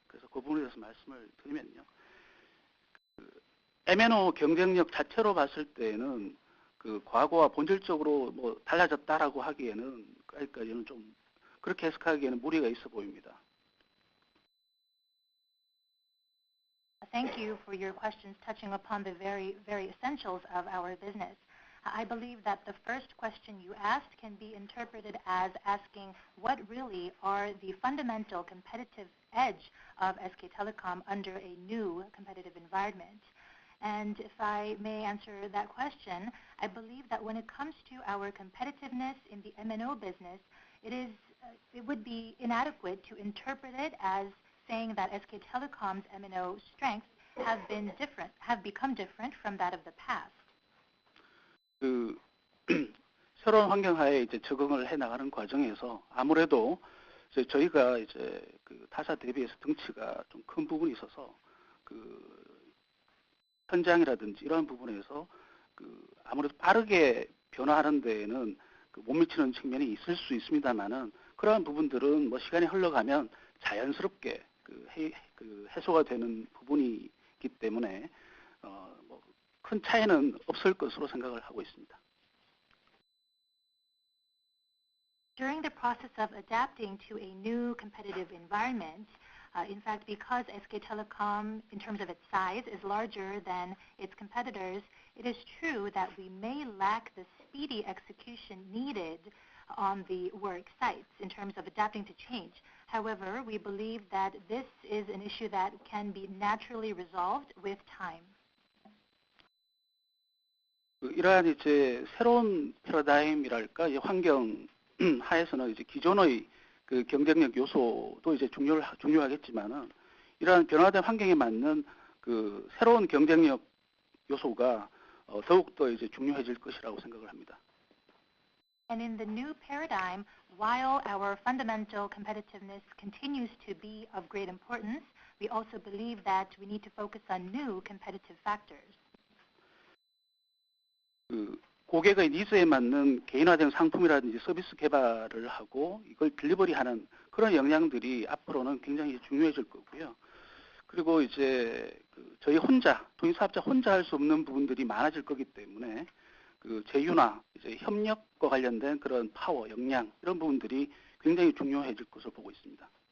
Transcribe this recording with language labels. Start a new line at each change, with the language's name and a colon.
Korean: 그래서 그 부분에 대해서 말씀을 드리면요. MNO 경쟁력 자체로 봤을 때는 과거와 본질적으로 뭐 달라졌다라고 하기까지는 좀 그렇게 해석하기에는 무리가 있어 보입니다.
English: Thank you for your questions touching upon the very, very essentials of our business. I believe that the first question you asked can be interpreted as asking what really are the fundamental competitive edge of SK Telecom under a new competitive environment. And if I may answer that question, I believe that when it comes to our competitiveness in the MNO business, it would be inadequate to interpret it as saying that SK Telecom's MNO strengths have become different from that of the past.
Korean: 그 새로운 환경하에 이제 적응을 해 나가는 과정에서 아무래도 저희가 이제 그 타사 대비해서 덩치가 좀 큰 부분이 있어서 그 현장이라든지 이러한 부분에서 그 아무래도 빠르게 변화하는 데에는 그 못 미치는 측면이 있을 수 있습니다만은 그러한 부분들은 뭐 시간이 흘러가면 자연스럽게 그 해소가 되는 부분이기 때문에 뭐 큰 차이는 없을 것으로 생각을 하고 있습니다.
English: During the process of adapting to a new competitive environment, in fact, because SK Telecom, in terms of its size, is larger than its competitors, it is true that we may lack the speedy execution needed on the work sites in terms of adapting to change. However, we believe that this is an issue that can be naturally resolved with time.
Korean: 이러한 이제 새로운 패러다임이랄까 이 환경 하에서는 이제 기존의 그 경쟁력 요소도 이제 중요하겠지만은 이러한 변화된 환경에 맞는 그 새로운 경쟁력 요소가 더욱 더 이제 중요해질 것이라고 생각을 합니다.
English: And in the new paradigm, while our fundamental competitiveness continues to be of great importance, we also believe that we need to focus on new competitive factors.
Korean: 그 고객의 니즈에 맞는 개인화된 상품이라든지 서비스 개발을 하고 이걸 딜리버리하는 그런 역량들이 앞으로는 굉장히 중요해질 거고요. 그리고 이제 그 저희 통일사업자 혼자 할 수 없는 부분들이 많아질 거기 때문에 그 제휴나 이제 협력과 관련된 그런 파워, 역량 이런 부분들이 굉장히 중요해질 것으로 보고 있습니다.